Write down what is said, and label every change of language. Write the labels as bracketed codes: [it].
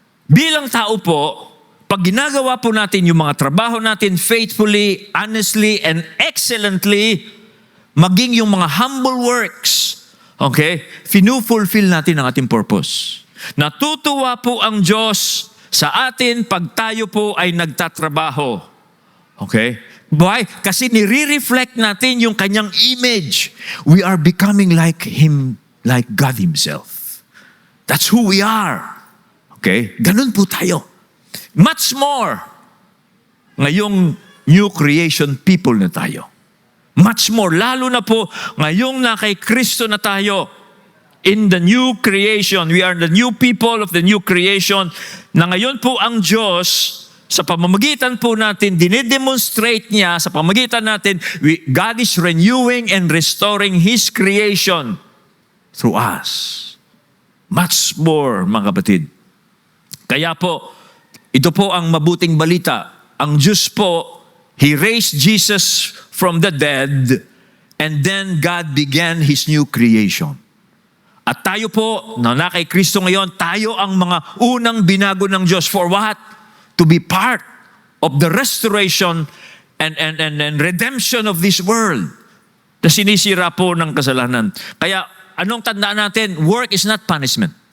[tl] Bilang tao po, pag ginagawa po natin yung mga trabaho natin [en] faithfully, honestly, and excellently, [tl] maging yung mga humble works, okay, finufulfill natin ang ating purpose. Natutuwa po ang Diyos sa atin pag tayo po ay nagtatrabaho. Okay? Why? Kasi nire-reflect natin yung kanyang image. [en] We are becoming like Him, like God Himself. That's who we are. Okay? [tl] Ganun po tayo. [en] Much more. [tl] Ngayong new creation people na tayo. Much more. Lalo na po ngayong na kay Kristo na tayo. [en] In the new creation, we are the new people of the new creation, [tl] na ngayon po ang Diyos, sa pamamagitan po natin, dinedemonstrate niya, sa pamamagitan natin, [en] God is renewing and restoring His creation through us. [tl] Much more, mga kapatid. Kaya po, ito po ang mabuting balita. Ang Diyos po, [en] He raised Jesus from the dead, and then God began His new creation. [tl] At tayo po, na kay Kristo ngayon, tayo ang mga unang binago ng Diyos. [en] For what? To be part of the restoration and redemption of this world [tl] na sinisira po ng kasalanan. Kaya, anong tandaan natin? [en] Work is not punishment.